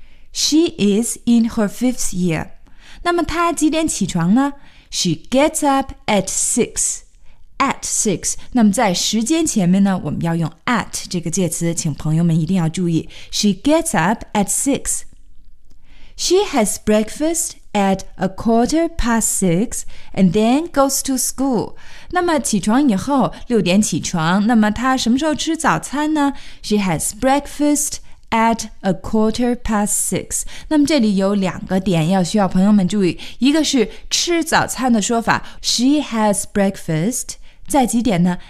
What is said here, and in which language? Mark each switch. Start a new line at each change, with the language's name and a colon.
English: She is in her fifth year.
Chinese: 那么她几点起床呢？
English: She gets up at 6.
Chinese: At 6, 那么在时间前面呢，我们要用 at 这个介词，请朋友们一定要注意。
English: She gets up at 6. She has breakfast at 6:15 and then goes to school.
Chinese: 那么起床以后，六点起床，那么她什么时候吃早餐呢？
English: She has breakfast at 6:15.
Chinese: 那么这里有两个点要需要朋友们注意，一个是吃早餐的说法
English: She has breakfast
Chinese: 在几点呢？